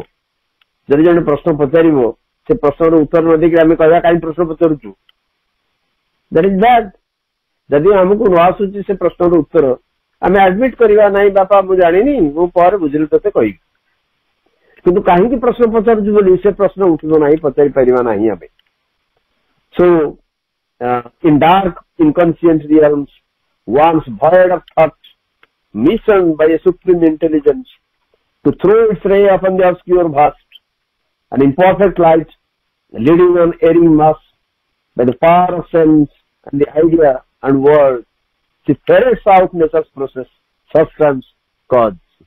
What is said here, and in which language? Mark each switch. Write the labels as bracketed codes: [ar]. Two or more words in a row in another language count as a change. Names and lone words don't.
[or] ଯଦି ଜଣେ ପ୍ରଶ୍ନ ପଚାରିବ, ସେ ପ୍ରଶ୍ନର ଉତ୍ତର ନ ଦେଇକି ଆମେ କହିବା କାହିଁ ପ୍ରଶ୍ନ ପଚାରୁଛୁ, [en] that is bad. [or] ଯଦି ଆମକୁ ନ ଆସୁଛି ସେ ପ୍ରଶ୍ନର ଉତ୍ତର, ଆମେ ଆଡମିଟ୍ କରିବା ନାହିଁ ବାପା ମୁଁ ଜାଣିନି, ମୁଁ ପରେ ବୁଝିଲି ତତେ କହିବି। କିନ୍ତୁ କାହିଁକି ପ୍ରଶ୍ନ ପଚାରୁଛୁ ବୋଲି ସେ ପ୍ରଶ୍ନ ଉଠିବ ନାହିଁ, ପଚାରି ପାରିବା ନାହିଁ ଆମେ। [en] ସୋ in dark inconscient realms, once void of thought, missioned by a supreme intelligence to throw its ray upon the obscure vast, an imperfect light, leading on erring mass by the power of sense and the idea and word, she ferrets out nature's process, substance, cause.